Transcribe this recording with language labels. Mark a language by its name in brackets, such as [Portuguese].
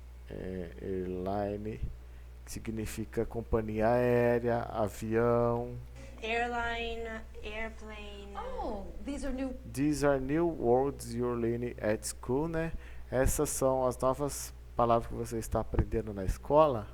[Portuguese] Airline, que significa companhia aérea, avião. [English] airline, airplane. Oh, these are new. These are new words you're learning at school, né? [Portuguese] Essas são as novas palavras que você está aprendendo na escola.